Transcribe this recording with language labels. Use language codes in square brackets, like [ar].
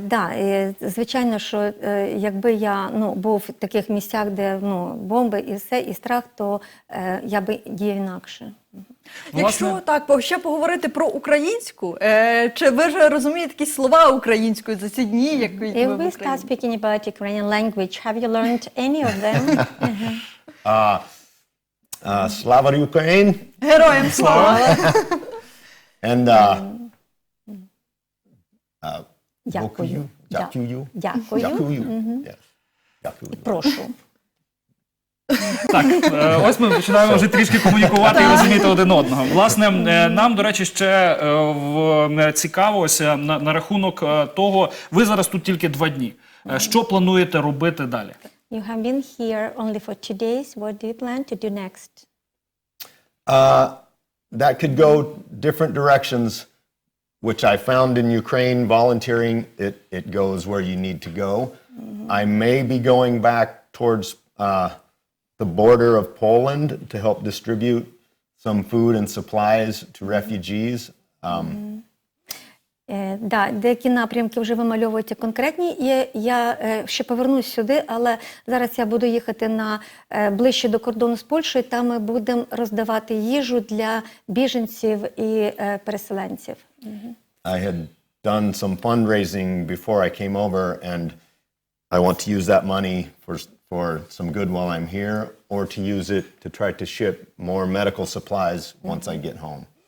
[uk] Да, звичайно, що якби я був в таких місцях, де бомби і все, і страх, то я би діяв інакше. Якщо так, ще поговорити про українську, чи ви ж розумієте якісь слова українською за ці дні, які ви [en] If [uk] в [en] we [uk] Україні? [en] start speaking about Ukrainian language, have you learned any of them? [uk] Slava Ukraine Героям слава! [en] and [uk] Дякую. Дякую. Дякую. Дякую. Yes. Дякую. Прошу. Так, ось ми починаємо вже трішки комунікувати і розуміти один одного. Власне, нам, до речі, ще цікаво ось на рахунок того, ви зараз тут тільки 2 дні. Що плануєте робити далі? [en] You have been here only for 2 days. What do you plan to do next? That could go different directions, which I found in Ukraine volunteering. It goes where you need to go. I may be going back towards the border of Poland to help distribute some food and supplies to refugees. [uk] Да, деякі напрямки вже вимальовуються конкретні. Я ще повернусь сюди, але зараз я буду їхати ближче до кордону з Польщею, там ми будемо роздавати їжу для біженців і переселенців. [en] I had done some fundraising before I came over, and I want to use that money for some good while I'm here, or to use it to try to ship more medical supplies once I get home.